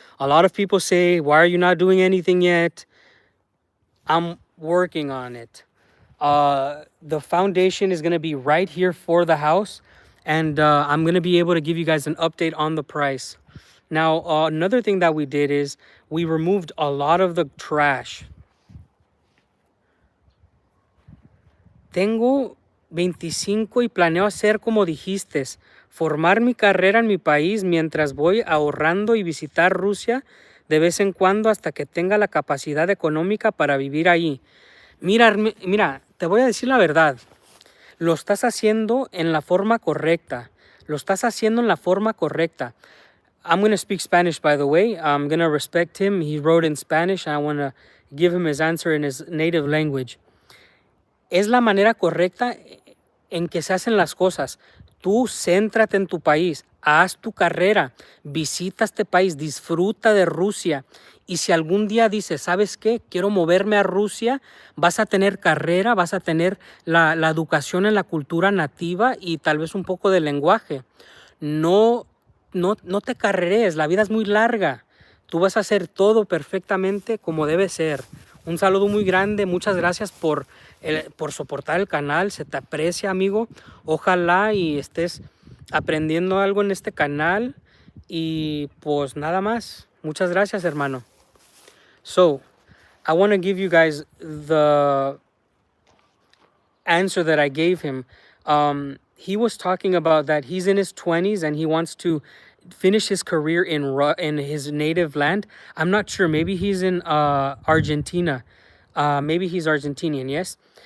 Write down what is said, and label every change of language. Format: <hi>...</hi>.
<en>A lot of people say, why are you not doing anything yet? I'm working on it. The foundation is going to be right here for the house. And I'm going to be able to give you guys an update on the price. Now, another thing that we did is we removed a lot of the trash.</en> <es>Tengo 25 y planeo hacer como dijiste, formar mi carrera en mi país mientras voy ahorrando y visitar Rusia de vez en cuando hasta que tenga la capacidad económica para vivir ahí. Mira, te voy a decir la verdad. Lo estás haciendo en la forma correcta. Lo estás haciendo en la forma correcta.</es> <en>I'm going to speak Spanish, by the way. I'm going to respect him. He wrote in Spanish, and I want to give him his answer in his native language.</en> <es>Es la manera correcta en que se hacen las cosas. Tú céntrate en tu país, haz tu carrera, visita este país, disfruta de Rusia. Y si algún día dices, ¿sabes qué? Quiero moverme a Rusia, vas a tener carrera, vas a tener la educación en la cultura nativa y tal vez un poco de lenguaje. No te carreres, la vida es muy larga. Tú vas a hacer todo perfectamente como debe ser. Un saludo muy grande, muchas gracias por soportar el canal, se te aprecia, amigo. Ojalá y estés aprendiendo algo en este canal y pues nada más. Muchas gracias, hermano.</es> <en>So, I want to give you guys the answer that I gave him. He was talking about that he's in his 20s and he wants to finish his career in his native land. I'm not sure. Maybe he's in Argentina. Maybe he's Argentinian, yes?</en>